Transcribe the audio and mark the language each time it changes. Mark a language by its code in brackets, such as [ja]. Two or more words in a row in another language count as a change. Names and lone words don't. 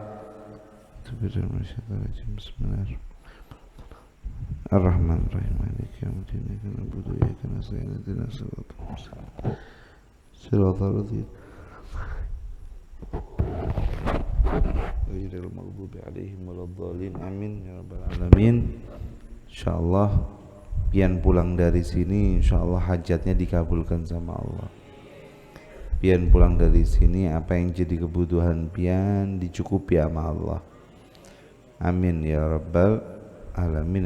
[ar] بسم الله الرحمن الرحيم. الرحمن الرحيم. مالك يوم الدين. إياك نعبد وإياك نستعين. اهدنا الصراط المستقيم. صراط الذين غير المغضوب عليهم ولا الضالين. آمين يا رب العالمين. [bjn] Insyaallah pian pulang dari sini insyaallah hajatnya dikabulkan sama Allah. Pian pulang dari sini apa yang jadi kebutuhan pian dicukupi sama Allah. [ar] آمين يا رب العالمين.